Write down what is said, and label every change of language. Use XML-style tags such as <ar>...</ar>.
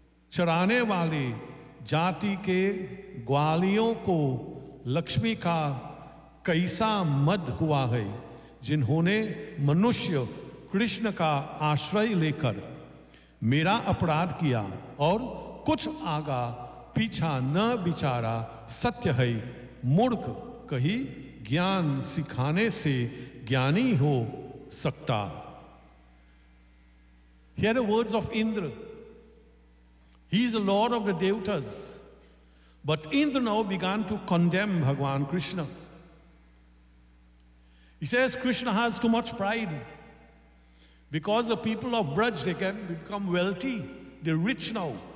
<hi>charane wale, jati ke gwaliyon ko lakshmi ka कैसा मद हुआ है जिन्होंने मनुष्य कृष्ण का आश्रय लेकर मेरा अपराध किया और कुछ आगा पीछा न बिचारा. सत्य है मूर्ख कही ज्ञान सिखाने से ज्ञानी हो सकता.</hi> <en>Hear the words of Indra. He is the lord of the devtas, but Indra now began to condemn Bhagwan Krishna. He says Krishna has too much pride. Because the people of Vraj, they can become wealthy. They're rich now.</en>